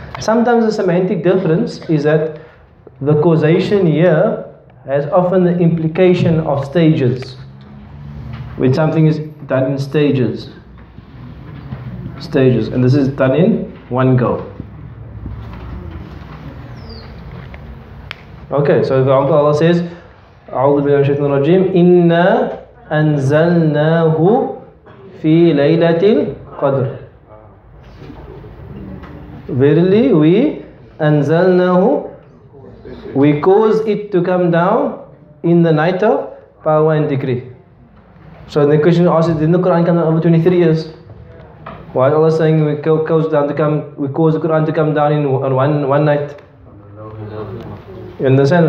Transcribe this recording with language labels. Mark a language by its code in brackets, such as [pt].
[en] Sometimes the semantic difference is that the causation here has often the implication of stages. When something is done in stages, and this is done in one go. Okay, so for example, Allah says, [ar] أعوذ بالله من الشيطان الرجيم إنا أنزلناه في ليلة القدر. [en] Verily we أنزلناه, we cause it to come down in the night of power and decree. So the question asked is, didn't the Quran come down over 23 years? Why is Allah saying we cause the Quran to come down in one night? You understand?